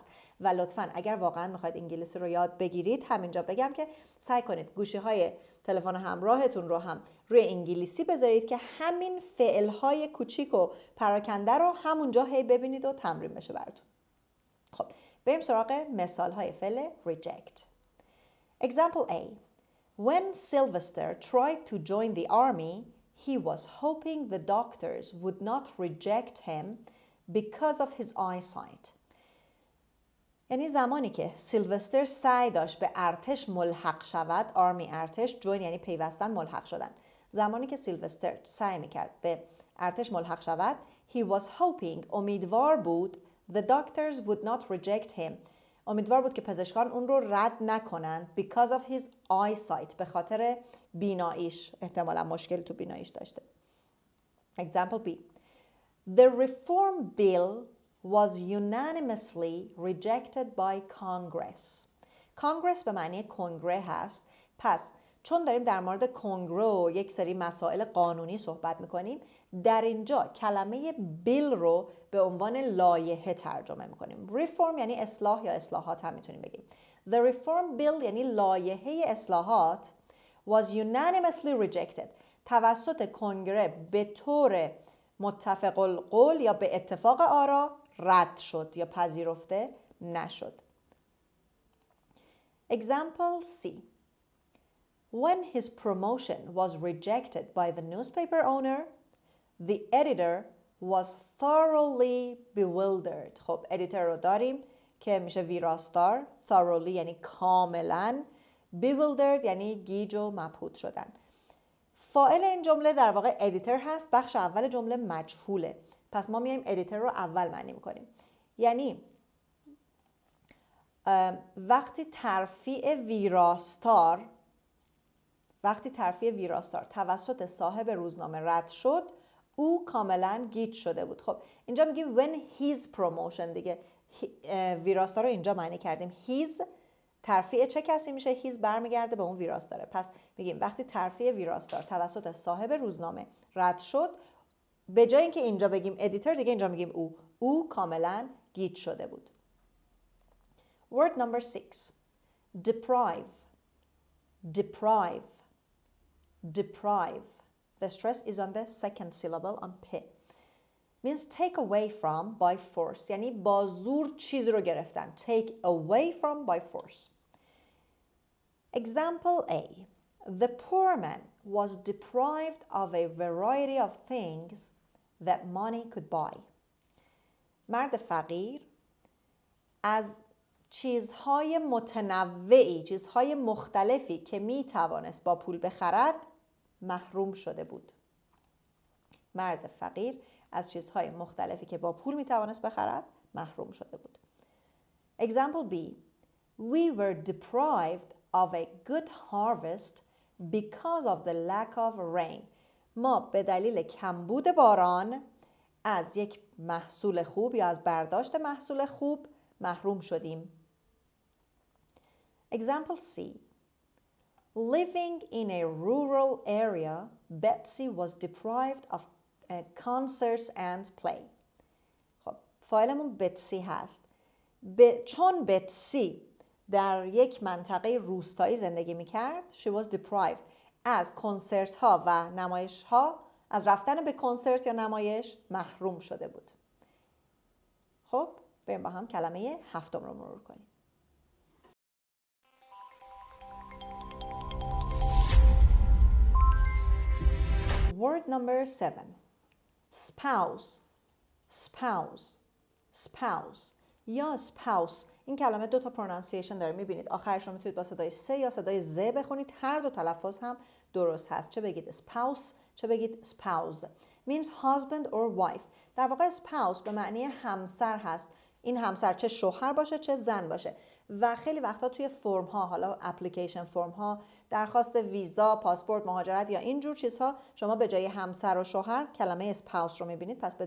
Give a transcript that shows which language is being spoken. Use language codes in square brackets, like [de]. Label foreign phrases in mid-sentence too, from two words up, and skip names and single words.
[fa] و لطفاً اگر واقعا میخواید انگلیسی رو یاد بگیرید، همینجا بگم که سعی کنید گوشی های تلفن همراهتون رو هم روی انگلیسی بذارید که همین فعل‌های کوچیک و پراکنده رو همونجا هی ببینید و تمرین بشه براتون. خب بریم سراغ مثال‌های فعل reject. [en] Example A. When Sylvester tried to join the army, he was hoping the doctors would not reject him because of his eyesight. [fa] یعنی زمانی که سیلوستر سعی داشت به ارتش ملحق شود، آرمی ارتش، جوین یعنی پیوستن، ملحق شدن. زمانی که سیلوستر سعی میکرد به ارتش ملحق شود، [en] he was hoping، [fa] امیدوار بود، [en] the doctors would not reject him، [fa] امیدوار بود که پزشکان اون رو رد نکنند [en] because of his eyesight، [fa] به خاطر بیناییش، احتمالا مشکل تو بیناییش داشته. [en] Example B. The reform bill was unanimously rejected by Congress. [fa] Congress به معنی کنگره هست. پس چون داریم در مورد کنگره و یک سری مسائل قانونی صحبت میکنیم، در اینجا کلمه بیل رو به عنوان لایحه ترجمه میکنیم. ریفورم یعنی اصلاح یا اصلاحات هم میتونیم بگیم. [en] The reform bill [fa] یعنی لایحه اصلاحات [en] was unanimously rejected. [fa] توسط کنگره به طور متفق القول یا به اتفاق آرا رد شد یا پذیرفته نشد. [en] Example C. When his promotion was rejected by the newspaper owner, the editor was thoroughly bewildered. [fa] خب ادیتور رو داریم که میشه ویراستار. thoroughly یعنی کاملا. bewildered یعنی گیج و مبهوت شدن. فاعل این جمله در واقع ادیتور هست. بخش اول جمله مجهوله. پس ما میایم ادیتور رو اول معنی میکنیم. یعنی وقتی ترفیع ویراستار توسط صاحب روزنامه رد شد، او کاملا گیج شده بود. خب اینجا میگیم [en] when his promotion [fa] دیگه، ویراستار رو اینجا معنی کردیم. his ترفیع چه کسی میشه؟ his برمیگرده به اون ویراستاره. پس میگیم وقتی ترفیع ویراستار توسط صاحب روزنامه رد شد، به جای اینکه اینجا بگیم ادیتور دیگه اینجا میگیم او کاملا گیج شده بود. [en] Word number 6. Deprive. The stress is on the second syllable on P. Means take away from by force. [fa] یعنی با زور چیز رو گرفتن. [en] Take away from by force. Example A. The poor man was deprived of a variety of things that money could buy. [fa] مرد فقیر از چیزهای متنوعی، چیزهای مختلفی که می توانست با پول بخرد محروم شده بود. مرد فقیر از چیزهای مختلفی که با پول می توانست بخرد محروم شده بود. [en] Example B. We were deprived of a good harvest because of the lack of rain. [fa] ما به دلیل کمبود باران از یک محصول خوب یا از برداشت محصول خوب محروم شدیم. [en] Example C. Living in a rural area, Betsy was deprived of concerts and play. [fa] خب فاعلمون بتسی هست. چون بتسی در یک منطقه روستایی زندگی میکرد، [en] she was deprived [fa] از کنسرت ها و نمایش ها، از رفتن به کنسرت یا نمایش محروم شده بود. خب بریم با هم کلمه هفتم رو مرور کنیم. [en] Word number 7. Spouse یا spouse. [fa] این کلمه دو تا پرونانسیشن داره، میبینید آخرش رو میتونید با صدای س یا صدای ز بخونید. هر دو تلفظ هم درست هست. چه بگید spouse چه بگید spouse. [en] means husband or wife. [fa] در واقع spouse به معنی همسر هست. این همسر چه شوهر باشه چه زن باشه. و خیلی وقتا توی فرم ها، حالا [en] application form [fa] ها، درخواست ویزا، پاسپورت، مهاجرت یا این جور چیزها، شما به جای همسر و شوهر کلمه spouse رو میبینید.